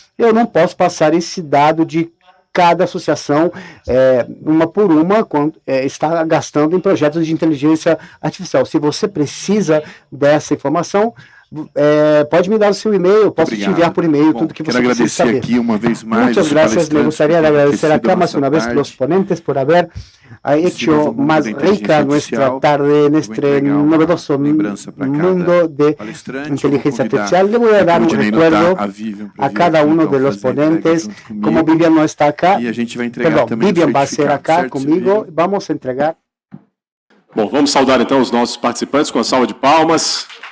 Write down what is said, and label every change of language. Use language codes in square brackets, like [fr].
[pt] Eu não posso passar esse dado de cada associação, uma por uma, está gastando em projetos de inteligência artificial. Se você precisa dessa informação, pode me dar o seu e-mail, eu posso te enviar por e-mail tudo que você precisa saber. Quero agradecer aqui uma vez mais. [es] Muchas gracias, me gustaría agradecer acá más una vez los ponentes por haber hecho más rica nuestra tarde en este novedoso mundo de inteligencia artificial. Le voy a dar un recuerdo a cada uno de los ponentes, como Vivian no está acá, perdón, Vivian va a ser acá conmigo, vamos a entregar. [pt] Bom, vamos saudar então os nossos participantes com a salva de palmas.